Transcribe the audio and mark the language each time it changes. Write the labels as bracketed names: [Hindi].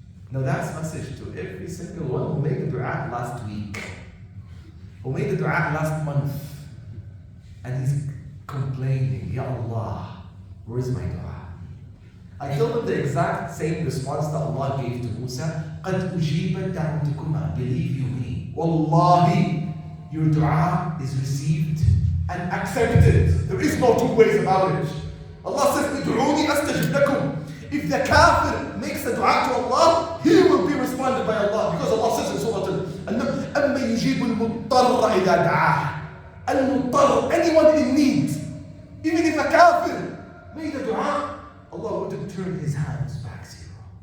[English] Now that's a message to every single one who made the dua last week, who made the dua last month, and he's complaining, Ya Allah, where's my dua? I told him the exact same response that Allah gave to Musa, [Arabic] قَدْ أُجِيبَتْ دَعْوَتُكُمَا. [English] Believe you me, Wallahi, your dua is received and accepted. There is no two ways about it. Allah says, [Arabic] ادعوني أستجب لكم. [English] If the kafir makes a dua to Allah, he will be responded by Allah. Because Allah says in Surah Al-Naml, [Arabic] أَمَّا يُجِيبُ الْمُضْطَرَّ إِذَا دَعَاهُ. [English] Al-Muttar, anyone in need. Even if a kafir made a dua, Allah wouldn't turn his hands back zero.